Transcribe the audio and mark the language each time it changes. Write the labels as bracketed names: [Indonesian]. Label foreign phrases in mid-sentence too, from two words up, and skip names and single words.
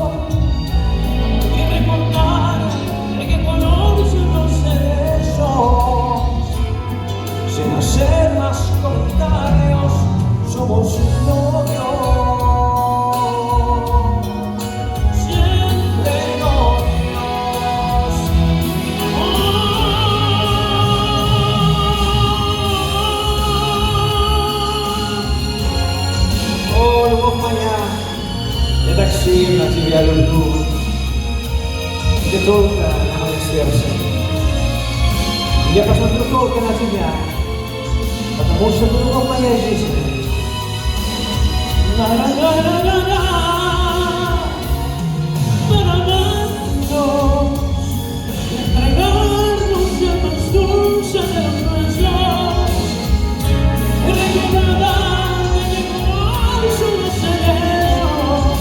[Spanish] Y recordar de qué color son los cerezos. Sin hacer más comentarios, somos novios. Siempre novios. [Russian] Oh, любовь моя, я так сильно тебя люблю. Ты только на мое сердце. Я посмотрю только на тебя, потому что ты любовь моей жизни. La-la-la-la-la-la. [Spanish] Para amarnos y entregarnos en los dulces de los besos. Y recordar de qué color son los cerezos.